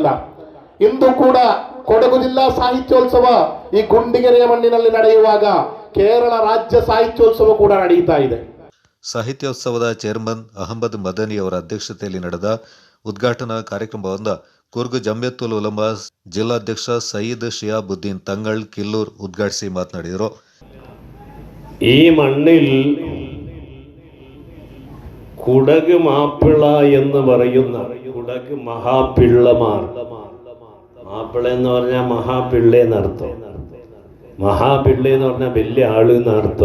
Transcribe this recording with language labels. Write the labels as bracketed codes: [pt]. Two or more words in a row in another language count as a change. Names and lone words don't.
[kn] ಇಂದು ಕೂಡ ಕೊಡಗು ಜಿಲ್ಲಾ ಸಾಹಿತ್ಯೋತ್ಸವ ಈ ಗುಂಡಿಗೆರೆಯ ಮಣ್ಣಿನಲ್ಲಿ ನಡೆಯುವಾಗ ಕೇರಳ ರಾಜ್ಯ ಸಾಹಿತ್ಯೋತ್ಸವ ಕೂಡ ನಡೆಯುತ್ತಾ ಇದೆ. ಸಾಹಿತ್ಯೋತ್ಸವದ ಚೇರ್ಮನ್ ಅಹಮದ್ ಮದನಿ ಅವರ ಅಧ್ಯಕ್ಷತೆಯಲ್ಲಿ ನಡೆದ ಉದ್ಘಾಟನಾ ಕಾರ್ಯಕ್ರಮವನ್ನು ಕೂರ್ಗ್ ಜಮಿಯತುಲ್ ಉಲಮಾ ಜಿಲ್ಲಾಧ್ಯಕ್ಷ ಸಯೀದ್ ಶಿಯಾಬುದ್ದೀನ್ ತಂಗಳ್ ಕಿಲ್ಲೂರ್ ಉದ್ಘಾಟಿಸಿ ಮಾತನಾಡಿದರು. [ml] ഈ മണ്ണിൽ കുടക് മാപ്പിള എന്ന് പറയുന്ന കുടക് മഹാപിള്ളമാർ, മാപ്പിള എന്ന് പറഞ്ഞാൽ മഹാപിള്ള എന്നർത്ഥം, മഹാപിള്ള എന്ന് പറഞ്ഞാൽ വലിയ ആള് എന്നർത്ഥം.